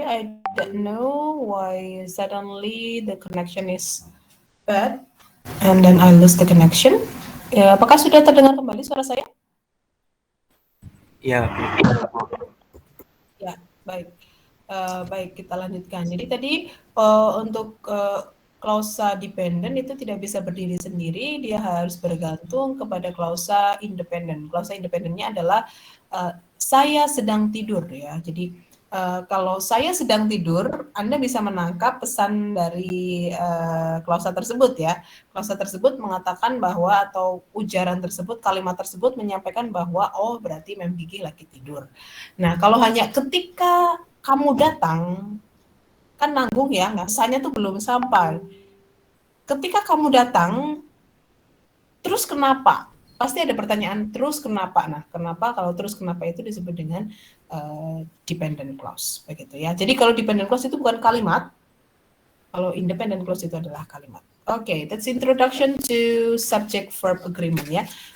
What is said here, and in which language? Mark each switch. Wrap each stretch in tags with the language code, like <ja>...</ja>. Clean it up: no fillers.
<en>I don't know why suddenly the connection is bad and then I lose the connection.</en> <id>Ya, apakah sudah terdengar kembali suara saya? Iya. Ya, baik. Baik, kita lanjutkan. Jadi tadi untuk klausa dependent itu tidak bisa berdiri sendiri, dia harus bergantung kepada klausa independen. Klausa independennya adalah saya sedang tidur ya. Jadi kalau saya sedang tidur, Anda bisa menangkap pesan dari klausa tersebut ya. Klausa tersebut mengatakan bahwa atau ujaran tersebut, kalimat tersebut menyampaikan bahwa oh berarti Mem Gigi lagi tidur. Nah, kalau hanya ketika kamu datang, kan nanggung ya, pesannya tuh belum sampai. Ketika kamu datang, terus kenapa? Pasti ada pertanyaan, terus kenapa? Nah, kenapa? Kalau terus kenapa itu disebut dengan dependent clause, begitu ya. Jadi kalau dependent clause itu bukan kalimat, kalau independent clause itu adalah kalimat.</id> <en>Okay, that's introduction to subject-verb agreement ya.</en>